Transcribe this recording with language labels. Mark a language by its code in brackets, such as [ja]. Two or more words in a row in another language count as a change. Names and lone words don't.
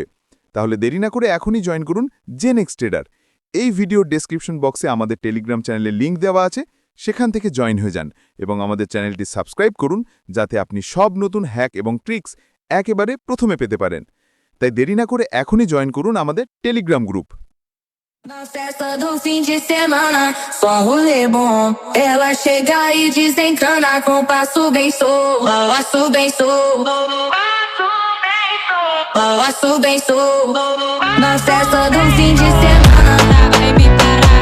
[bn] তাহলে দেরি না করে এখনই জয়েন করুন জেন এক্স ট্রেডার। এই ভিডিওর [en] description boxe [bn] আমাদের টেলিগ্রাম চ্যানেলের লিঙ্ক দেওয়া আছে, সেখান থেকে জয়েন হয়ে যান এবং আমাদের চ্যানেলটি সাবস্ক্রাইব করুন যাতে আপনি সব নতুন হ্যাক এবং ট্রিক্স একেবারে প্রথমে পেতে পারেন। তাই দেরি না করে এখনই জয়েন করুন আমাদের টেলিগ্রাম গ্রুপ। [pt] Na festa do fim de semana, só rolê bom. Ela chega e desencana com passo bem solto. Passo bem solto. Passo bem solto. Na festa do fim de semana, vai me parar.